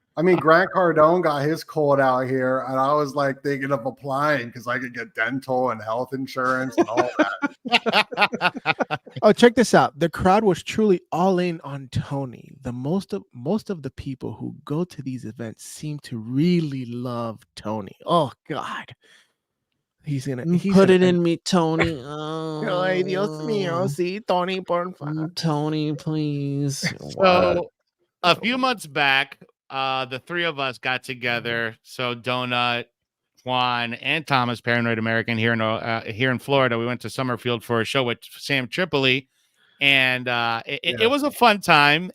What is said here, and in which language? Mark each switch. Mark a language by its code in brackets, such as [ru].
[en] I mean, Grant Cardone got his cult out here, and I was like thinking of applying because I could get dental and health insurance and all that. Oh, check this out. The crowd was truly all in on Tony. Most of the people who go to these events seem to really love Tony. Oh God. He's Put gonna- it in me, Tony. [es] Ay, Dios mío, sí, Tony, por favor. [en] Tony, please. So a few months back, the three of us got together. So DoeNut, Juan, and Thomas, Paranoid American, here in Florida. We went to Summerfield for a show with Sam Tripoli, and it was a fun time.